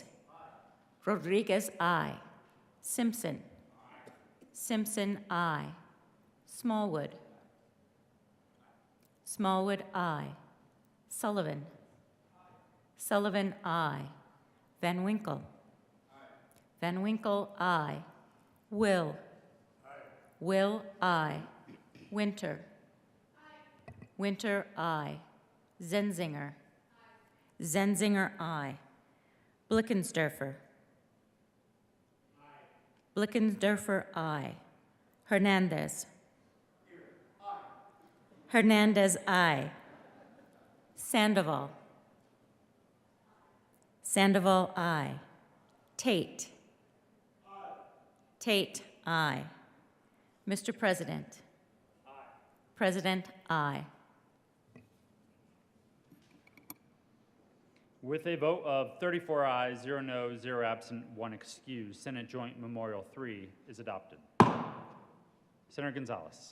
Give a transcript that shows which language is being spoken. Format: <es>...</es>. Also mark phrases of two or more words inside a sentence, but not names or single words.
<en>Rodriguez, aye. Simpson. Simpson, aye. Smallwood. Smallwood, aye. Sullivan. Sullivan, aye. Van Winkle. Van Winkle, aye. Will. Will, aye. Winter. Winter, aye. Zenzinger. Zenzinger, aye. Blickensderfer. Blickensderfer, aye. Hernandez. Hernandez, aye. Sandoval. Sandoval, aye. Tate. Tate, aye. Mr. President. President, aye. With a vote of 34 ayes, 0 noes, 0 absent, 1 excused, Senate Joint Memorial 3 is adopted. Senator Gonzalez.</en>